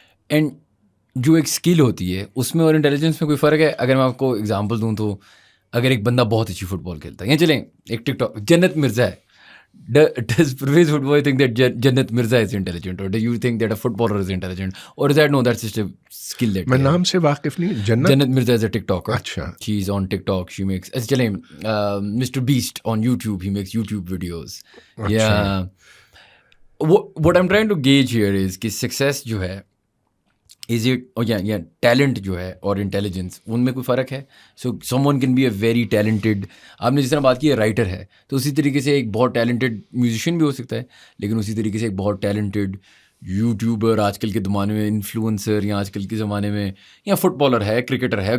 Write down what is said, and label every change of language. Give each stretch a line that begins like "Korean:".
Urdu: And جو ایک skill ہوتی ہے اس میں اور انٹیلیجنس میں کوئی فرق ہے؟ اگر میں آپ کو اگزامپل دوں تو اگر ایک بندہ بہت اچھی فٹ بال کھیلتا ہے، یا چلیں ایک ٹک ٹاک جنت مرزا ہے،
English: does Parvez Football think that Jannat Mirza is intelligent, or do you think that a footballer is intelligent, or is that no, that's just a skill that
Urdu: میں نام سے واقف نہیں.
English: Jannat Mirza is a TikToker.
Urdu: اچھا،
English: she's on TikTok, she makes چلیں Mr. Beast on YouTube, he makes YouTube videos. Yeah, what I'm trying to gauge here is
Urdu: کہ success جو ہے از اٹ یا ٹیلنٹ جو ہے اور انٹیلیجنس، ان میں کوئی فرق ہے؟
English: so someone can be a very talented,
Urdu: آپ نے جس طرح بات کی ہے رائٹر ہے، تو اسی طریقے سے ایک بہت ٹیلنٹڈ میوزیشین بھی ہو سکتا ہے، لیکن اسی طریقے سے ایک بہت ٹیلنٹڈ یوٹیوبر آج کل کے زمانے میں، انفلوئنسر، یا آج کل کے زمانے میں، یا فٹ بالر ہے، کرکٹر ہے.